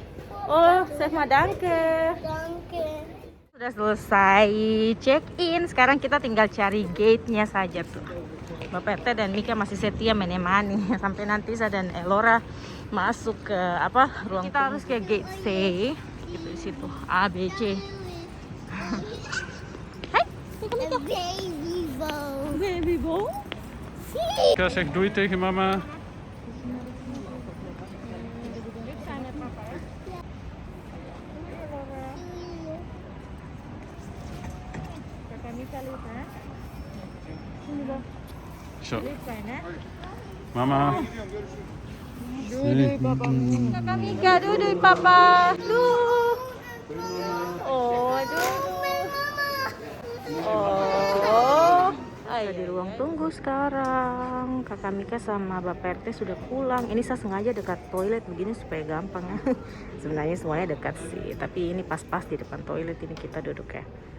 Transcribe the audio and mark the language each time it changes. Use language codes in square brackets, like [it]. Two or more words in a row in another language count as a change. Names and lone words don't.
[id] Oh, Chef Madanke. Sudah selesai [en] check in. [id] Sekarang kita tinggal cari gate-nya saja tuh. Bapak RT dan Mika masih setia menemani sampai nanti saya dan Elora masuk ke ruang. Kita harus ke gate C. Gitu di situ. A, B, C. Baby bow. [nl] Mika, zeg doei tegen mama. Zo. Mama. Doei papa. Kakak Mika, doei papa. [id] Duh. Oh, aduh. Oh. Ayo di ruang tunggu sekarang. Kakak Mika sama Bapak RT sudah pulang. Ini saya sengaja dekat toilet begini supaya gampang ya. Sebenarnya semuanya dekat sih, tapi ini pas-pas di depan toilet ini kita duduk ya.